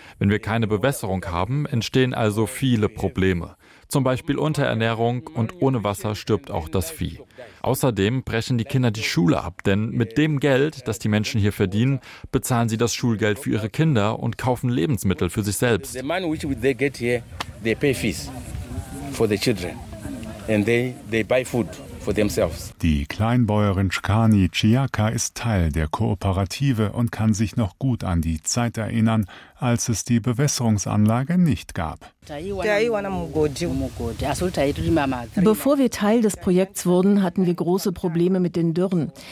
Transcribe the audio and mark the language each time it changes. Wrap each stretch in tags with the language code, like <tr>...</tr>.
<de>Wenn wir keine Bewässerung haben, entstehen also viele Probleme. Zum Beispiel Unterernährung und ohne Wasser stirbt auch das Vieh. Außerdem brechen die Kinder die Schule ab, denn mit dem Geld, das die Menschen hier verdienen, bezahlen sie das Schulgeld für ihre Kinder und kaufen Lebensmittel für sich selbst.</de> <en>The money which they get here, they pay fees for the children. And they buy food for themselves.</en> <de>Die Kleinbäuerin Shkani Chiaka ist Teil der Kooperative und kann sich noch gut an die Zeit erinnern, als es die Bewässerungsanlage nicht gab. Bevor wir Teil des Projekts wurden, hatten wir große Probleme mit den Dürren.</de>